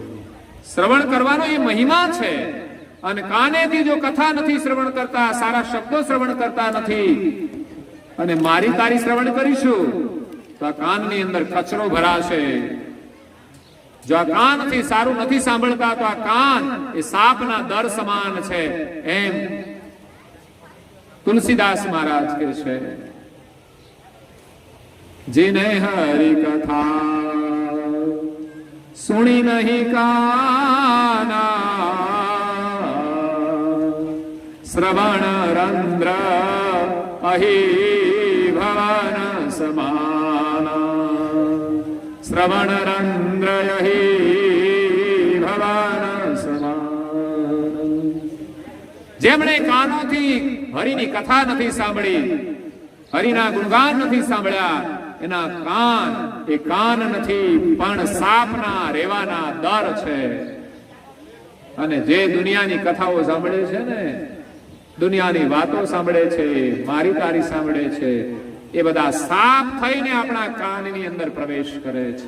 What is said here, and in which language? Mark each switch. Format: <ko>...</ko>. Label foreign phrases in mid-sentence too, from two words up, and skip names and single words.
<gu>શ્રવણ કરવાનો એ મહિમા છે, અને કાનેથી જો કથા નથી શ્રવણ કરતા, સારા શબ્દો શ્રવણ કરતા નથી, અને મારી તારી શ્રવણ કરીશું તો આ કાનની અંદર કચરો ભરાશે. જો આ કાનથી સારું નથી સાંભળતા તો આ કાન એ સાપના દર સમાન છે, એમ તુલસીદાસ મહારાજ કહે છે.</gu> <awa>जिने हरि कथा सुनी नहीं काना, श्रवण रंद्र अहि भवन समाना, श्रवण रंद्र अहि भवन समाना.</awa> <gu>જેમણે કાનોથી હરિની કથા નથી સાંભળી, હરિના ગુણગાન નથી સાંભળ્યા, એના કાન એ કાન નથી પણ સાપના રેવાના દર છે. અને જે દુનિયાની કથાઓ સાંભળે છે ને, દુનિયાની વાતો સાંભળે છે, મારી તારી સાંભળે છે, એ બધા સાપ થઈને આપણા કાનની અંદર પ્રવેશ કરે છે.</gu>